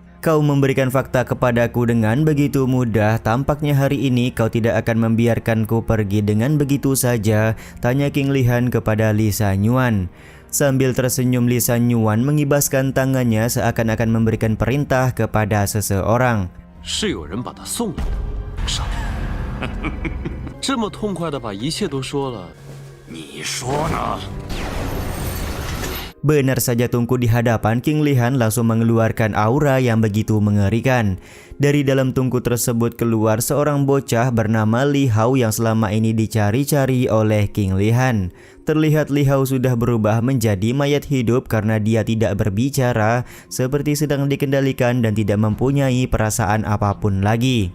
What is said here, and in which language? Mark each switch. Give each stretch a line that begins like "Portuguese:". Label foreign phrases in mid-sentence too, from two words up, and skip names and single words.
Indonesian: Kau memberikan fakta kepadaku dengan begitu mudah, tampaknya hari ini kau tidak akan membiarkanku pergi dengan begitu saja, tanya King Lihan kepada Li Sanyuan. Sambil tersenyum, Li Sanyuan mengibaskan tangannya seakan-akan memberikan perintah kepada seseorang.
Chinese: 是有人把他送来的，上来，这么痛快的把一切都说了，你说呢？
Indonesian: Benar saja tungku di hadapan King Lihan langsung mengeluarkan aura yang begitu mengerikan. Dari dalam tungku tersebut keluar seorang bocah bernama Li Hao yang selama ini dicari-cari oleh King Lihan. Terlihat Li Hao sudah berubah menjadi mayat hidup karena dia tidak berbicara, seperti sedang dikendalikan dan tidak mempunyai perasaan apapun lagi.